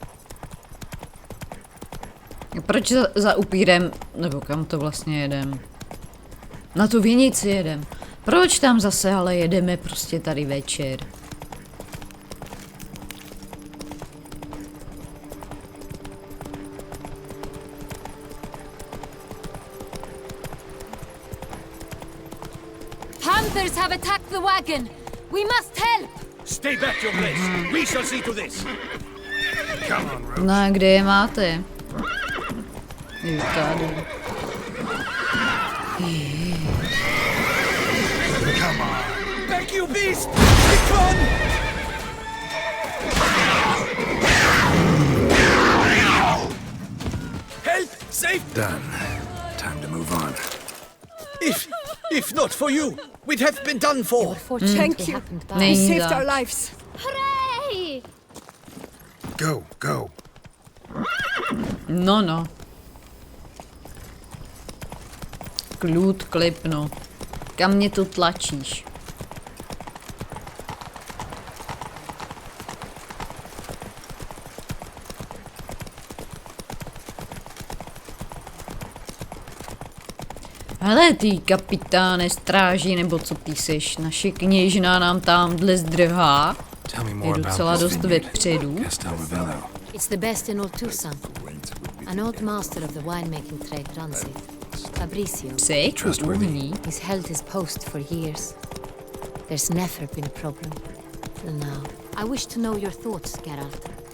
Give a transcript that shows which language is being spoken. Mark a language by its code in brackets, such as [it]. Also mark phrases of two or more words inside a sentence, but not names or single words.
[cs] Proč za upírem, nebo kam to vlastně jedem? Na tu vinici jedem. Proč tam zase ale jedeme prostě tady večer? [en] Panthers have attacked the wagon! We must help! Stay back, Your Grace. We shall see to this. Come on, Roach. [cs] No a kde je máte? Je tady. [en] Come on. Back, you beast! Be gone! Help! Save! Done. Time to move on. If not for you, we'd have been done for. Thank you. You [cs] Není [en] saved [cs] zač. [en] our lives. Hooray! Go, go. [cs] No. Klud, klipno. Kam mě tu tlačíš? Hele ty kapitáne stráži, nebo co ty seš, naše kněžna nám tamhle zdrhá. Je docela dost vepředu. [en] It's the best in old Tucson. An old master of the winemaking trade runs it. Fabricio. He's held his post for years. There's never been a problem. Till now. I wish to know your thoughts, Geralt.